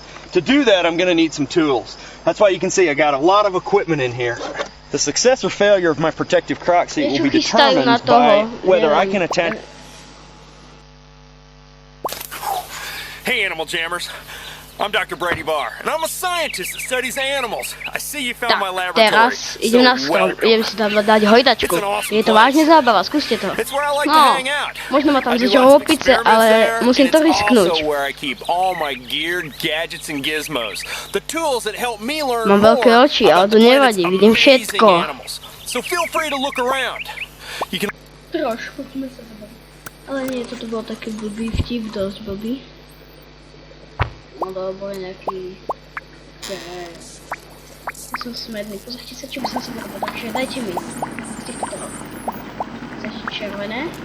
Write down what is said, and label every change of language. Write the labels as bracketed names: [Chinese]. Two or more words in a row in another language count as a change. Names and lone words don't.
[English] To do that, I'm going to need some tools. That's why you can see I got a lot of equipment in here. The success or failure of my protective croc suit will be determined by whether I can attach... Hey, Animal Jammers. I'm Dr. Brady Barr, and I'm a scientist that studies animals. I see you found my [Slovak] Tak, [English] laboratory. [Slovak] teraz idem na strom, idem si tam dať hojdačku. Je to vážne zábava, skúste to. [English] It's where I like to [Slovak] No, [English] hang out. [Slovak] možno ma tam [English] I do [Slovak] zježdžou [English] lots of [Slovak] opice, [English] experiments [Slovak] ale [English] there, [Slovak] musím to [English] and it's [Slovak] risknúť. [English] also where I keep all my gear, gadgets, and gizmos. The tools that help me learn [Slovak] Mám [English] more [Slovak] veľké oči, ale [English] about [Slovak] to [English] the planet's [Slovak] nevadí, vidím [English] amazing [Slovak] všetko. [English] animals. So feel free to look around. You can [Slovak] Trošku sme sa zabaviť. Ale nie, toto bol taký blbý vtip, dosť blbý. No dobro, nejaký... Som smedný, pozrite sa, čo by som si vyrobil, takže dajte mi z týchto toho. Začne červené.